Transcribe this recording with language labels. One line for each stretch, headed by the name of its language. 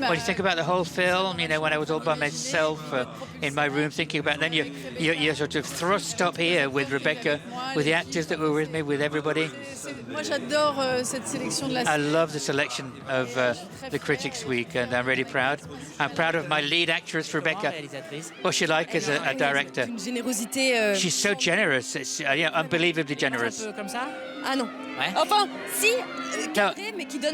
English: Well, you think about the whole film, you know, when I was all by myself in my room thinking about, then you're sort of thrust up here with Rebecca, with the actors that were with me, with everybody.
French: Moi, j'adore cette sélection de la.
English: I love the selection of the Critics Week, and I'm really proud. I'm proud of my lead actress, Rebecca. What's she like as a director?
French: Une générosité.
English: She's so generous. It's unbelievably generous.
French: Comme ça? Ah non. Ouais. Enfin, si.
English: No,
French: mais qui donne.